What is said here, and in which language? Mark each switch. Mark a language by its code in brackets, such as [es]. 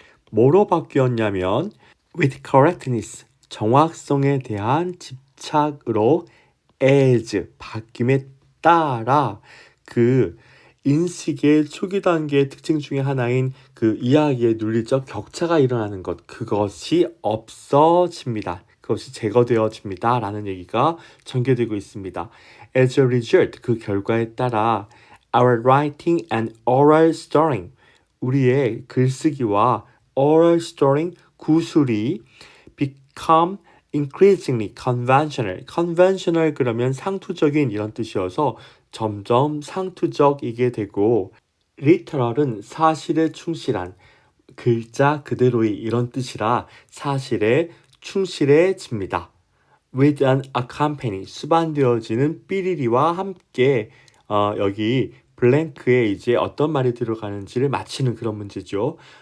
[ko] 뭐로 바뀌었냐면 [en] with correctness, [ko] 정확성에 대한 집착으로 as, 바뀜에 따라 그 인식의 초기 단계의 특징 중에 하나인 그 이야기의 논리적 격차가 일어나는 것, 그것이 없어집니다. 그것이 제거되어집니다. 라는 얘기가 전개되고 있습니다. [en] As a result, [ko] 그 결과에 따라 [en] our writing and oral storing, [ko] 우리의 글쓰기와 [en] oral storing, [ko] 구술이 [en] become increasingly conventional. [ko] conventional 그러면 상투적인 이런 뜻이어서 점점 상투적이게 되고 literal은 사실에 충실한 글자 그대로의 이런 뜻이라 사실에 충실해집니다. [en] with an accompany [ko] 수반되어지는 삐리리와 함께 여기 블랭크에 이제 어떤 말이 들어가는지를 맞히는 그런 문제죠.